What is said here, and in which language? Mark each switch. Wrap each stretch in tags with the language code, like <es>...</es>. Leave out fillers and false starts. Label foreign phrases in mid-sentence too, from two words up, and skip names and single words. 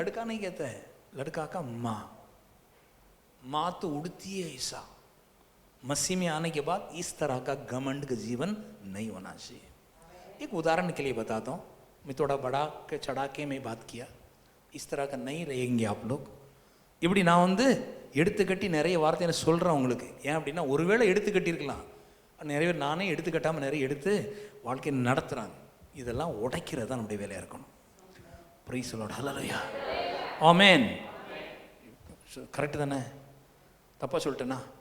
<hi>लड़का नहीं कहता है, लड़का का माँ तो उड़ती है ऐसा. मसीह में आने के बाद इस तरह का घमंड का जीवन नहीं होना चाहिए. एक उदाहरण के लिए बताता हूँ, मैं थोड़ा बड़ा के चढ़ा के मैं बात किया, इस तरह का नहीं रहेंगे आप लोग.</hi> <ta>இப்படி நான் வந்து எடுத்துக்கட்டி நிறைய வார்த்தை நான் சொல்கிறேன் உங்களுக்கு. ஏன் அப்படின்னா, ஒருவேளை எடுத்துக்கட்டி இருக்கலாம், நிறைய பேர் நானே எடுத்துக்கட்டாமல் நிறைய எடுத்து வாழ்க்கையை நடத்துகிறாங்க. இதெல்லாம் உடைக்கிறது தான் நம்முடைய வேலையாக இருக்கணும்.</ta> <en>Praise the Lord,</en> <ta>ஹல்லேலூயா, ஆமென். கரெக்டு தானே? தப்பாக சொல்லிட்டேனா?</ta>